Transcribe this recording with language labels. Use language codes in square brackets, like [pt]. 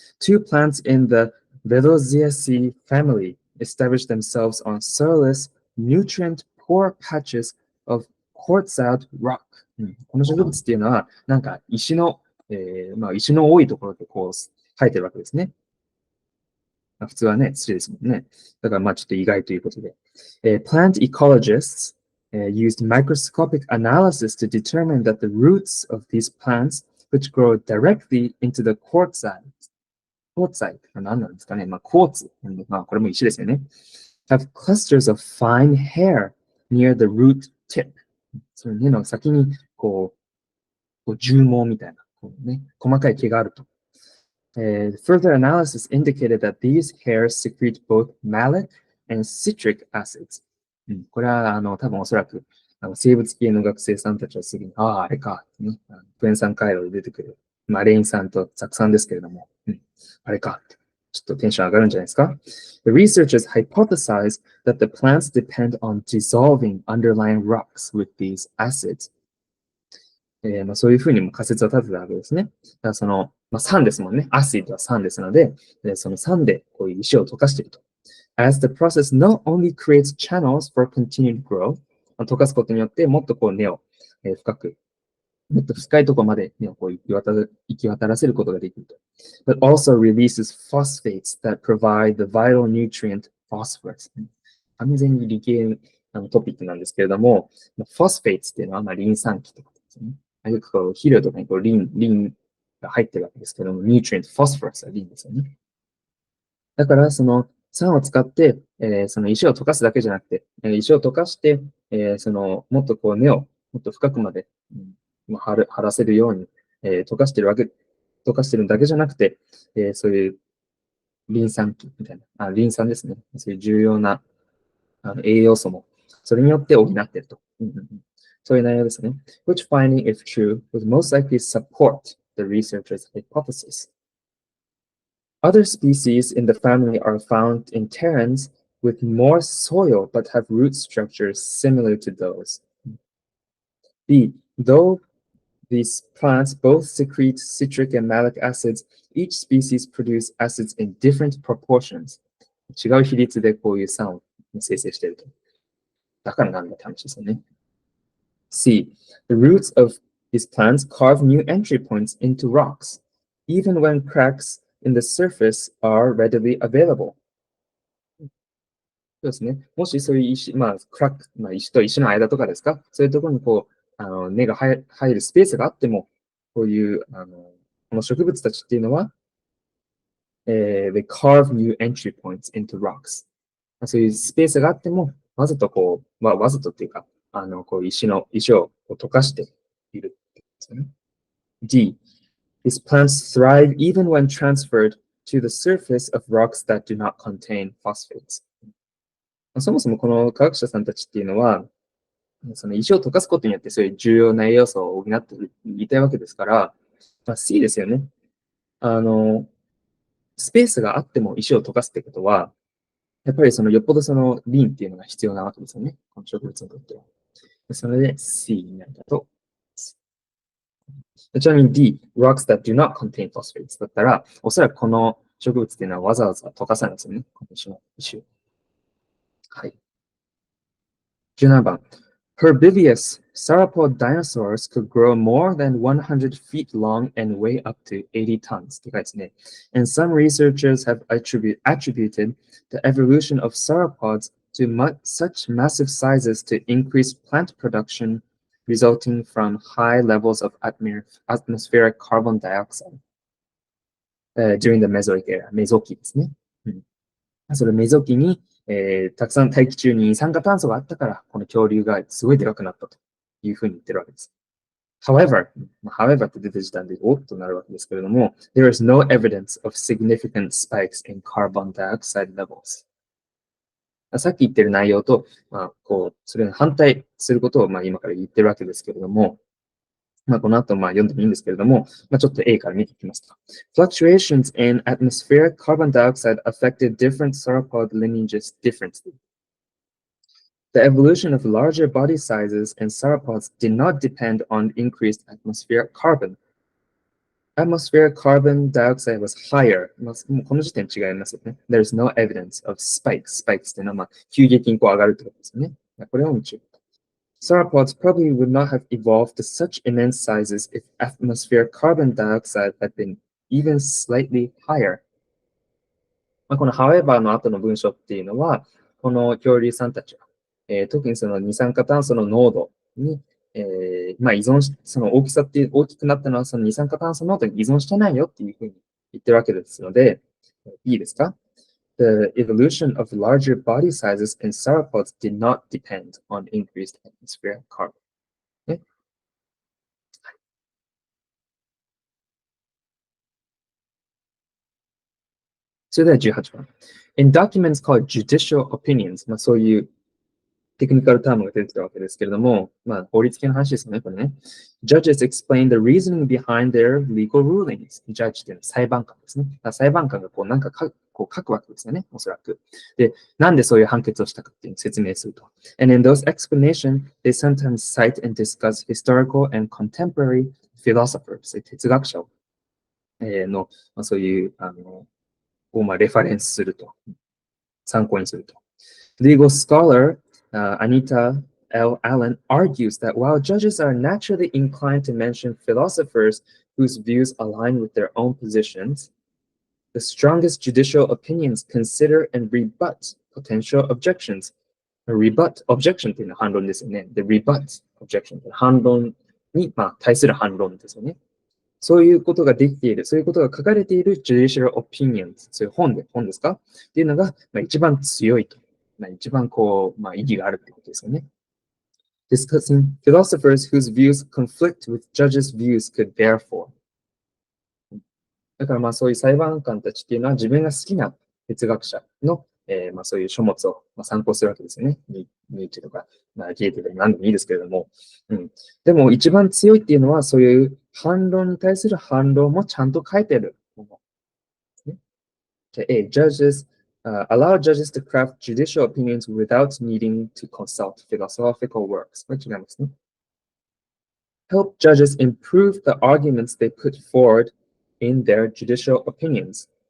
[en] Two plants in the Veloziaceae family established themselves on soilless, nutrient-poor patches of quartzite rock、 [ja] この植物っていうのは、なんか石の、石の多いところでこう生えてるわけですね。普通はね、土ですもんね。だからちょっと意外ということで。 [en] Plant ecologists used microscopic analysis to determine that the roots of these plants, which grow directly into the quartzite [ja] は何なんですかね。クォーツ。これも石ですよね。 [en] have clusters of fine hair near the root tip. [ja] その根の先に、こう絨毛みたいな、細かい毛があると。 [en] Further analysis indicated that these hairs secrete both malic and citric acids. [ja] これは多分おそらく生物系の学生さんたちはすぐに、あれか、クエン酸回路で出てくる、レイン酸と酢酸ですけれども、あれか、ちょっとテンション上がるんじゃないですか。 [en] The researchers hypothesized that the plants depend on dissolving underlying rocks with these acids. [ja] そういうふうにも仮説を立てたわけですね。だからその、酸ですもんね。アシッドは酸ですので、その酸でこういう石を溶かしていると。 [en] As the process not only creates channels for continued growth、 [ja] 溶かすことによってもっとこう根を深く、もっと深いところまで根をこう行き渡らせることができると。 [en] But also releases phosphates that provide the vital nutrient phosphorus。 [ja] 完全に理系トピックなんですけれども、フォスフェイツっていうのはリン酸基ってことですね。よくこう肥料とかにこうリンが入ってるわけですけども、ニュートリエント、フォスフォラスはリンですよね。だからその酸を使って、その石を溶かすだけじゃなくて、石を溶かして、そのもっとこう根をもっと深くまで、張らせるように、溶かしてるだけじゃなくて、そういうリン酸基みたいな、リン酸ですね。そういう重要な栄養素もそれによって補っていると。そういう内容ですね。 [en] Which finding, if true, would most likely support the researchers' hypothesis. Other species in the family are found in terrains with more soil but have root structures similar to those. B. Though these plants both secrete citric and malic acids, each species produce acids in different proportions. [ja] 違う比率でこういう酸を生成していると。だからなんだって話ですよね。 [en] C. The roots of these plants carve new entry points into rocks, even when cracks in the surface are readily available. [ja] そうですね。もしそういう石、クラック、石と石の間とかですか、そういうところにこう、根が入るスペースがあっても、こういう、この植物たちっていうのは、 [en] they carve new entry points into rocks. [ja] そういうスペースがあっても、わざとこう、わざとっていうか、こう石を溶かしているってことですね。 [en] D. These plants thrive even when transferred to the surface of rocks that do not contain phosphates. [ja] そもそもこの科学者さんたちっていうのは、その石を溶かすことによってそういう重要な栄養素を補っていたいわけですから、C ですよね。スペースがあっても石を溶かすってことは、やっぱりそのよっぽどそのリンっていうのが必要なわけですよね。この植物にとっては。それで C になると。ちなみに D、 [en] rocks that do not contain phosphates [ja] だったら、おそらくこの植物っていうのはわざわざ溶かさないんですよね。この石を。はい。17番。 [en] Herbivorous sauropod dinosaurs could grow more than 100 feet long and weigh up to 80 tons. [ja] って書いてですね。 [en] And some researchers have attributed the evolution of sauropods to such massive sizes to increase plant production resulting from high levels of atmospheric carbon dioxide during the Mesozoic era. [ja] メゾ期ですね。それメゾ期にたくさん大気中に二酸化炭素があったから、この恐竜がすごいでかくなったというふうに言ってるわけです。 [en] However [ja] って出た時点でおっとなるわけですけれども、 [en] there is no evidence of significant spikes in carbon dioxide levels. [ja] さっき言ってる内容と、それに反対することを今から言ってるわけですけれども、この後読んでもいいんですけれども、ちょっと A から見ていきますと。 [en] Fluctuations in atmospheric carbon dioxide affected different sauropod lineages differently. The evolution of larger body sizes and sauropods did not depend on increased atmospheric carbon. Atmospheric carbon dioxide was higher. [ja] もうこの時点違いますよね。 [en] There is no evidence of spikes. [ja] Spikes というのは急激に上がるということですよね。これを見て [en] Sauropods probably would not have evolved to such immense sizes if atmospheric carbon dioxide had been even slightly higher. [ja] この however の後の文章っていうのは、この恐竜さんたちは、特にその二酸化炭素の濃度に、依存し、その大きさって大きくなったのはその二酸化炭素濃度に依存してないよっていうふうに言ってるわけですので、いいですか？ [en] The evolution of larger body sizes in sauropods did not depend on increased atmospheric carbon. [ja] ね。それでは18番。 [en] In documents called judicial opinions、 [ja] そういうテクニカルタームが出てきたわけですけれども、法律系の話ですよね、これね。 [en] Judges explain the reasoning behind their legal rulings. [ja] Judge っていうのは裁判官ですね。裁判官がなんか書くわけですよね、おそらく。で、なんでそういう判決をしたかっていうのを説明すると。 [en] And in those explanations, they sometimes cite and discuss historical and contemporary philosophers, [ja] 哲学者の、そういうをレファレンスすると。参考にすると。 [en] Legal scholar Anita L. Allen argues that while judges are naturally inclined to mention philosophers whose views align with their own positions, the strongest judicial opinions consider and rebut potential objections. [ja] Rebut objection というのは反論ですよね。で、rebut objection 反論に、対する反論ですよね。そういうことができている、そういうことが書かれている judicial opinions、そういう本ですかっていうのが、一番強いと。一番意義があるってことですよね。 [en] Discussing philosophers whose views conflict with judges' views could therefore. [ja] だからそういう裁判官たちっていうのは自分が好きな哲学者の、そういう書物を参考するわけですよね。ニーチェとか、ゲーテとか何でもいいですけれども。でも一番強いっていうのはそういう反論に対する反論もちゃんと書いてるもの。 [en] A. Allow judges to craft judicial opinions without needing to consult philosophical works. [ja] これ違いますね。 [en] Help judges improve the arguments they put forward in their judicial opinions.